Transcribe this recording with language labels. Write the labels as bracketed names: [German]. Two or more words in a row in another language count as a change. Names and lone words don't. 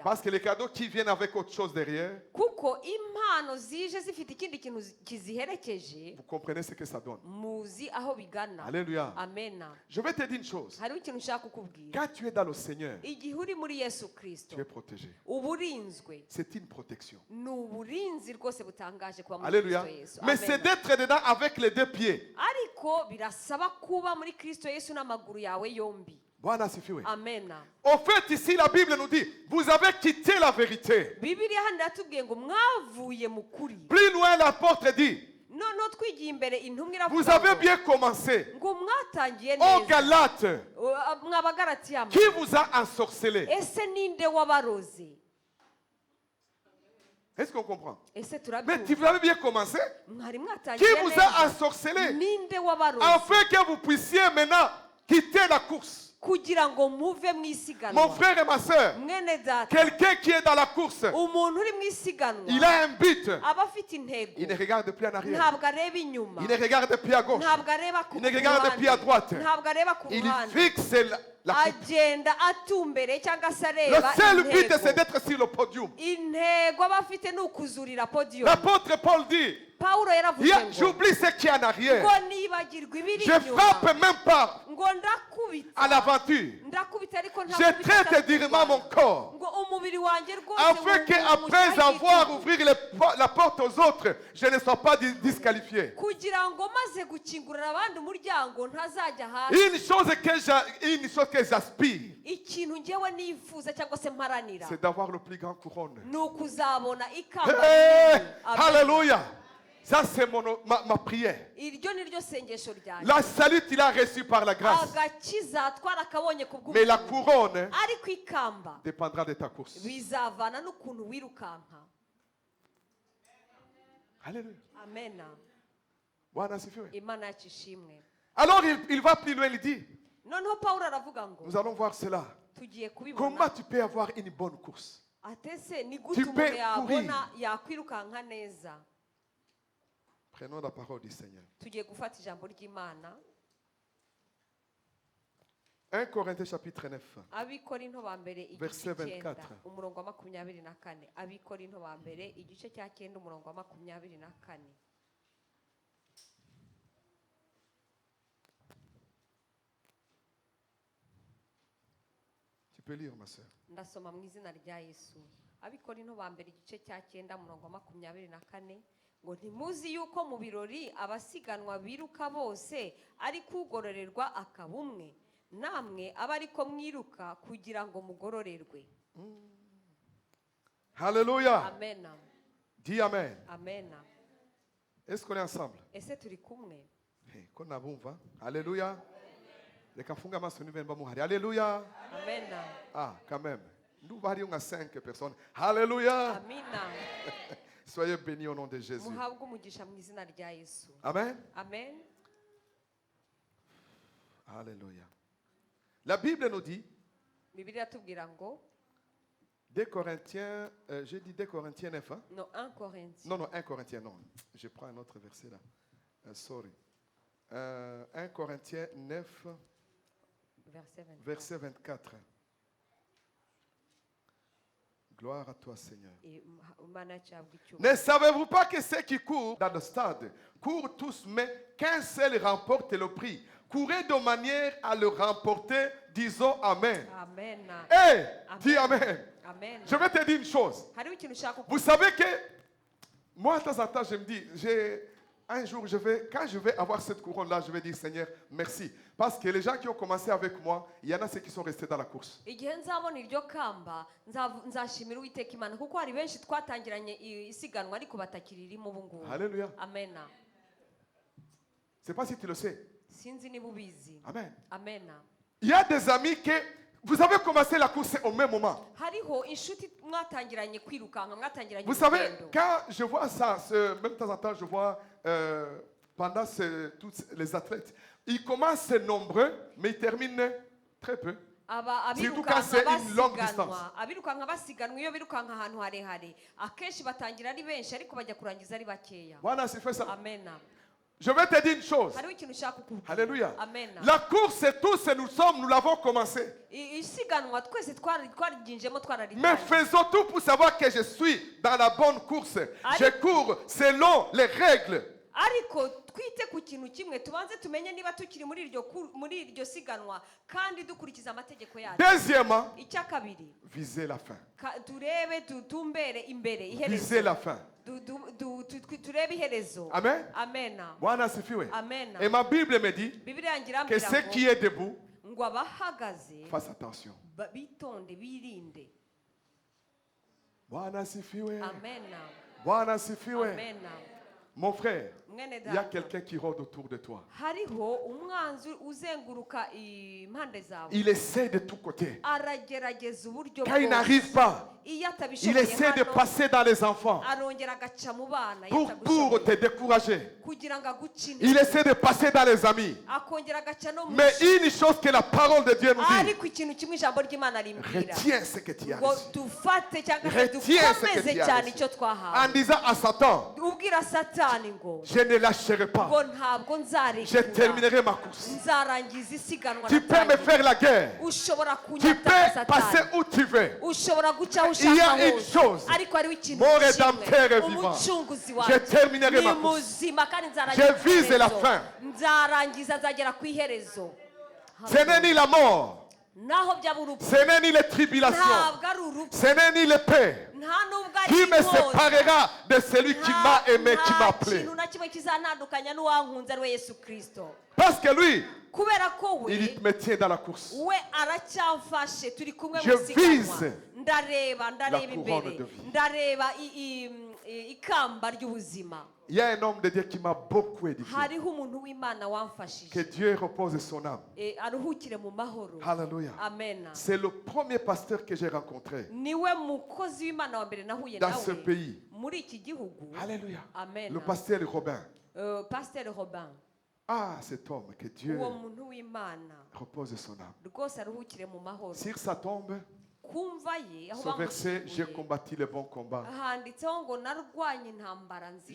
[French] Parce que les cadeaux qui viennent avec autre chose derrière, [Kinyarwanda] kuko impano zije zifite ikindi kintu kiziherekeje [French] vous comprenez ce que ça donne. [Kinyarwanda] muzi aho bigana [French] Alléluia. [Kinyarwanda] amena [French] Je vais te dire une chose. [Kinyarwanda] hariho ikintu ushaka kukubwira [French] Quand tu es dans le Seigneur, [Kinyarwanda] igihe uri muri yesu kirisito [French] tu es protégé. [Kinyarwanda] uba urinzwe [French] C'est une protection. [Kinyarwanda] ni uburinzi rwose butangaje kuba muri [French] Alléluia. [Kinyarwanda] kirisito yesu [French] Mais c'est Amen. d'être dedans avec les deux pieds. [Kinyarwanda] ariko birasaba kuba muri kirisito yesu n'amaguru yawe yombi [Swahili] Bwana asifiwe. [Kinyarwanda] amena [French] Au fait, ici, la Bible nous dit, vous avez quitté la vérité. [Kinyarwanda] bibiliya hano iratubwiye ngo mwavuye mu kuri [French] Plus loin, l'apôtre dit, [Kinyarwanda] noneho twigiye imbere intumwa [French] vous [Kinyarwanda] iravuga [French] avez [Kinyarwanda] ngo [French] bien commencé. [Kinyarwanda] ngo mwatangiye [French] Ô [Kinyarwanda] neza [French] Galates, [Kinyarwanda] mwabagaratiya [French] qui vous a ensorcelé? [Kinyarwanda] ese ninde wabaroze [French] Est-ce qu'on comprend? [Kinyarwanda] ese [French] Mais [Kinyarwanda] turabyumva [French] vous avez bien commencé. [Kinyarwanda] mwari [French] Qui [Kinyarwanda] mwatangiye [French] vous [Kinyarwanda] neza [French] a ensorcelé? [Kinyarwanda] ninde wabaroze [French] Afin que vous puissiez maintenant quitter la course. [Kinyarwanda] kugira ngo muve mu [French] Mon [Kinyarwanda] isiganwa [French] frère et ma soeur, [Kinyarwanda] mwene data [French] quelqu'un qui est dans la course, [Kinyarwanda] umuntu uri mu isiganwa [French] il a un but. [Kinyarwanda] aba afite intego [French] Il ne regarde plus en arrière. [Kinyarwanda] ntabwo areba inyuma [French] Il ne regarde plus à gauche. [Kinyarwanda] ntabwo areba ku [French] Il ne regarde plus à droite. [Kinyarwanda] ntabwo areba ku [French] Il [Kinyarwanda] ruhande [French] fixe la coupe. [Kinyarwanda] agenda atumbere cyangwa se [French] Le [Kinyarwanda] areba [French] seul but, c'est [Kinyarwanda] intego [French] d'être sur le podium. [Kinyarwanda] intego aba afite ni ukuzurira podiyumu [French] L'apôtre Paul dit, [Kinyarwanda] pawulo yaravuze ngo [French] j'oublie ce qui est en arrière. [Kinyarwanda] ngo nibagirwa ibiri [French] Je [Kinyarwanda] inyuma [French] frappe même pas [Kinyarwanda] ngo ndakubita [French] à l'aventure. [Kinyarwanda] ndakubita ariko [French] Je [Kinyarwanda] ntakubita [French] traite durement mon corps. [Kinyarwanda] ngo umubiri wanjye rwose [French] Afin qu'après avoir ouvert la porte aux autres, je ne sois pas disqualifié. [Kinyarwanda] kugira ngo maze gukingurira abandi umuryango ntazajya hasi [French] Une chose que j'aspire, [Kinyarwanda] ikintu ngewe nifuza cyangwa se mparanira [French] c'est d'avoir le plus grand couronne. [Kinyarwanda] ni ukuzabona ikamba [French] Hey, [Kinyarwanda] rinini. [French] Amen. Alléluia. Ça, c'est ma prière. [Kinyarwanda] iryo ni ryo sengesho ryanjye [French] La salut, il a reçu par la grâce. [Kinyarwanda] agakiza twarakabonye ku [French] Mais la [Kinyarwanda] bw'ubuntu [French] couronne [Kinyarwanda] ariko ikamba [French] dépendra de ta course. [Kinyarwanda] bizavana n'ukuntu wirukanka [French] Alléluia. [Kinyarwanda] amena [Swahili] Bwana asifiwe. [Kinyarwanda] imana yacu ishimwe [French] Alors, il va plus loin, il dit, [Kinyarwanda] noneho pawulo aravuga ngo [French] nous allons voir cela. [Kinyarwanda] tugiye [French] Comment [Kinyarwanda] kubibona [French] tu peux avoir une bonne course? [Kinyarwanda] atese ni gute [French] Tu [Kinyarwanda] umuntu [French] peux [Kinyarwanda] yabona yakwirukanka neza [French] Prenons la parole du Seigneur. [Kinyarwanda] tugiye gufata ijambo ry'imana [French] 1 Corinthiens chapitre 9. [Kinyarwanda] abikorinto ba mbere igice [French] Verset [Kinyarwanda] cyenda [French] 24. [Kinyarwanda] umurongo wa 24 abikorinto ba mbere igice cya cyenda umurongo wa 24 [French] Tu peux lire, ma soeur. [Kinyarwanda] ndasoma mu izina rya yesu abikorinto ba mbere igice cya cyenda umurongo wa 24 ngo ntimuzi yuko mu birori abasiganwa biruka bose ariko ugororerwa akaba umwe namwe aba ariko mwiruka kugira ngo mugororerwe [French] Alléluia. [Kinyarwanda] amena [French] Dis Amen. [Kinyarwanda] amena [French] Est-ce qu'on est ensemble? [Kinyarwanda] ese turi kumwe [French] Qu'on a bon, Alléluia. Les kafunga maso ni venba muhari. Alléluia. [Kinyarwanda] amena [French] Ah, quand même. Nous varions à 5 personnes. Alléluia. [Kinyarwanda] amina [French] Soyez bénis au nom de Jésus. [Kinyarwanda] muhabwe umugisha mu izina rya yesu [French] Amen. [Kinyarwanda] amen [French] Alléluia. La Bible nous dit, [Kinyarwanda] bibiliya tubwira ngo [French] 2 Corinthiens, j'ai dit 2 Corinthiens 9, hein? no 1 Corinthiens Non, 1 Corinthiens, non. Je prends un autre verset là. Sorry. 1 Corinthiens 9, verset 24 verset 24. Gloire à toi, Seigneur. [Kinyarwanda] imana yacu yahabwa icyubahiro [French] Ne savez-vous pas que ceux qui courent dans le stade courent tous, mais qu'un seul remporte le prix? Courez de manière à le remporter, disons Amen. [Kinyarwanda] amen [French] Hé, dis Amen. [Kinyarwanda] amen [French] Je vais te dire une chose. [Kinyarwanda] hariho ikintu ushaka [French] Vous savez que moi, de temps en temps, je me dis, un jour, quand je vais avoir cette couronne-là, je vais dire, Seigneur, merci. Parce que les gens qui ont commencé avec moi, il y en a ceux qui sont restés dans la course. [Kinyarwanda] igihe nzabona iryo kamba nzashimira uwiteka imana kuko hari benshi twatangiranye isiganwa ariko batakiririmo ubu ngubu [French] Alléluia. [Kinyarwanda] amena [French] Je ne sais pas si tu le sais. [Kinyarwanda] sinzi niba ubizi [French] Amen. [Kinyarwanda] amena [French] Il y a des amis que vous avez commencé la course au même moment. [Kinyarwanda] hariho inshuti mwatangiranye kwirukanka mwatangiranye [French] Vous savez, [Kinyarwanda] urugendo [French] quand je vois ça, même de temps en temps, je vois pendant tous les athlètes, ils commencent nombreux, mais ils terminent très peu. Surtout quand c'est une longue distance. [Kinyarwanda] abirukanka basiganwa iyo birukanka ahantu harehare akenshi batangira ari benshi ariko bajya kurangiza ari bakeya. [French] Voilà, c'est fait ça. Amen. Je vais te dire une chose. [Kinyarwanda] Hariho ikintu ushaka kukubwira. [French] Alléluia. [Kinyarwanda] Amen. [French] La course, c'est tous et nous l'avons commencé. [Kinyarwanda] Isiganwa twese twariginjemo [French] Mais [Kinyarwanda] twararitangiye. [French] faisons tout pour savoir que je suis dans la bonne course. Je cours selon les règles. [Kinyarwanda] Ariko twite ku kintu kimwe tubanze tumenye niba tukiri muri iryo siganwa kandi dukurikiza amategeko yacu. [French] Deuxièmement, [Kinyarwanda] Icya kabiri [French] viser la fin. [Kinyarwanda] turebe tumbere imbere [French] Viser [Kinyarwanda] iherezo. [French] la fin. [Kinyarwanda] Turebe iherezo. Amen. Amen. [Swahili] Bwana asifiwe. [Kinyarwanda] Amen. [French] Et ma Bible me dit [Kinyarwanda] Bibiliya yangira [French] que ceux qui est debout [Kinyarwanda] ngo abahagaze [French] fassent attention. [Kinyarwanda] bitonde birinde. [Swahili] Bwana asifiwe. [Kinyarwanda] Amen. [Swahili] Bwana asifiwe. [Kinyarwanda] Amen. [French] Mon frère, [Kinyarwanda] Mwene [French] il y a [Kinyarwanda] data. [French] quelqu'un qui rôde autour de toi. [Kinyarwanda] Hariho umwanzi uzenguruka impande zawe. [French] Il essaie de tous côtés. [Kinyarwanda] Aragerageza uburyo [French] Quand il n'arrive pas, [Kinyarwanda] iyo [French] il [Kinyarwanda] atabishoboye [French] essaie de [Kinyarwanda] hano [French] passer dans les enfants [Kinyarwanda] arongera agaca mu bana iyo [French] pour [Kinyarwanda] atabishoboye. [French] te décourager. [Kinyarwanda] kugira ngo aguce [French] Il essaie de passer dans les amis. [Kinyarwanda] akongera agaca no mu [French] Mais une chose que la parole de Dieu nous dit, [Kinyarwanda] ariko ikintu kimwe ijambo ry'Imana rimbwira [French] retiens ce que tu as [Kinyarwanda] ngo [French] reçu. [Kinyarwanda] dufate cyangwa se [French] Retiens ce que [Kinyarwanda] dukomeze [French] tu as [Kinyarwanda] cyane [French] reçu. [Kinyarwanda] icyo [French] En [Kinyarwanda] twahawe [French] disant à Satan, [Kinyarwanda] ubwira satani ngo [French] je ne lâcherai pas. [Kinyarwanda] ntabwo [French] Je [Kinyarwanda] nzarekura [French] terminerai ma course. [Kinyarwanda] nzarangiza isiganwa [French] Tu peux me [Kinyarwanda] natangiye. [French] faire la guerre. [Kinyarwanda] ushobora [French] Tu [Kinyarwanda] kunyataka [French] peux passer [Kinyarwanda] satani [French] où tu veux. [Kinyarwanda] ushobora guca aho [French] Il y a [Kinyarwanda] ushaka [French] une [Kinyarwanda] hose [French] chose. [Kinyarwanda] ariko hariho ikintu [French] Mon rédempteur est [Kinyarwanda] kimwe [French] vivant. [Kinyarwanda] umucunguzi [French] Je [Kinyarwanda] wanjye [French] terminerai [Kinyarwanda] ni [French] ma course. [Kinyarwanda] muzima kandi [French] Je vise la fin. [Kinyarwanda] nzarangiza nzagera ku iherezo. [French] Ce n'est ni la mort. [Kinyarwanda] naho byaba urupfu [French] Ce n'est ni les tribulations. [Kinyarwanda] ntabwo ari urupfu [French] Ce n'est ni l'épée [Kinyarwanda] nta nubwo ari [French] qui me [Kinyarwanda] inkota. [French] séparera de celui qui m'a aimé, qui m'a appelé. [Kinyarwanda] kintu na kimwe kizantandukanya n'uwankunze ari we Yesu Kristo [French] Parce que lui, [Kinyarwanda] kubera ko we [French] il me tient dans la course. [Kinyarwanda] we aracyamfashe turi kumwe [French] Je [Kinyarwanda] mu siganwa [French] vise [Kinyarwanda] ndareba [French] la [Kinyarwanda] imbere [French] couronne de vie. [Kinyarwanda] ndareba ikamba ry'ubuzima. [French] Il y a un homme de Dieu qui m'a beaucoup édifié. [Kinyarwanda] hariho umuntu w'Imana [French] Que [Kinyarwanda] wamfashije [French] Dieu repose son âme. [Kinyarwanda] aruhukire mu mahoro. [French] Alléluia. [Kinyarwanda] Amen. [French] C'est le premier pasteur que j'ai rencontré [Kinyarwanda] niwe mukozi w'Imana wa mbere nahuye [French] dans ce [Kinyarwanda] nawe [French] pays. [Kinyarwanda] muri iki gihugu. [French] Alléluia. [Kinyarwanda] Amen. [French] Le pasteur Robin. Pasteur Robin Ah, cet homme, que Dieu [Kinyarwanda] uwo muntu w'Imana [French] repose son âme. [Kinyarwanda] rwose aruhukire mu mahoro. [French] Sur sa tombe, [Kinyarwanda] kumva ye aho [French] ce verset, j'ai [Kinyarwanda] bamushyinguye [French] combattu le bon combat. [Kinyarwanda] handitseho ngo narwanye intambara nziza